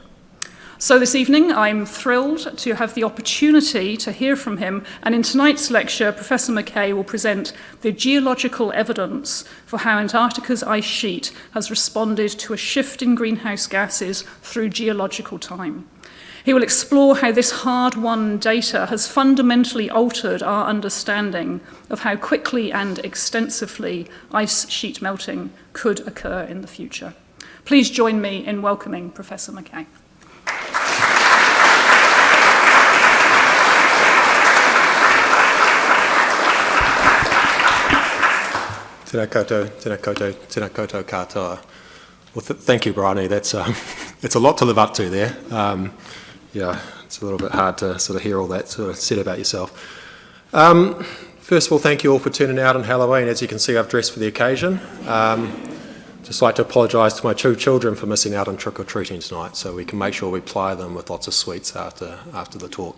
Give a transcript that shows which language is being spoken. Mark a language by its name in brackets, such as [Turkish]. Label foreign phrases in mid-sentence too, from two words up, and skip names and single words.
[English] So this evening, I'm thrilled to have the opportunity to hear from him, and in tonight's lecture, Professor McKay will present the geological evidence for how Antarctica's ice sheet has responded to a shift in greenhouse gases through geological time. He will explore how this hard-won data has fundamentally altered our understanding of how quickly and extensively ice sheet melting could occur in the future. Please join me in welcoming Professor McKay. [Māori] Tēnā koutou katoa. [English] Well, thank you, Bryony. That's it's a lot to live up to there. Yeah, it's a little bit hard to sort of hear all that sort of said about yourself. First of all, thank you all for turning out on Halloween. As you can see, I've dressed for the occasion. Just like to apologise to my two children for missing out on trick-or-treating tonight, so we can make sure we ply them with lots of sweets after the talk.